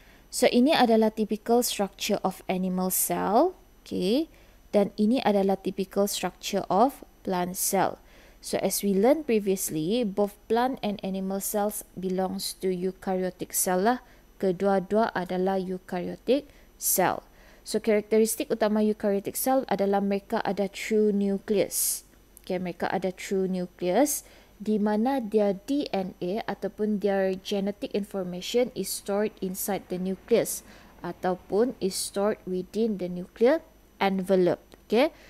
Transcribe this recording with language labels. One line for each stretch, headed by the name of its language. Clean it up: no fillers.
English: So
Malay: ini adalah
English: typical structure of animal cell. Okay,
Malay: dan ini adalah
English: typical structure of plant cell. So as we learned previously, both plant and animal cells belongs to eukaryotic cell lah.
Malay: Kedua-dua adalah eukaryotic cell. So karakteristik utama eukaryotic cell adalah mereka ada true nucleus.
English: Okay,
Malay: mereka ada
English: true nucleus
Malay: di mana
English: their DNA ataupun their genetic information is stored inside the nucleus ataupun is stored within the nuclear envelope. Okay.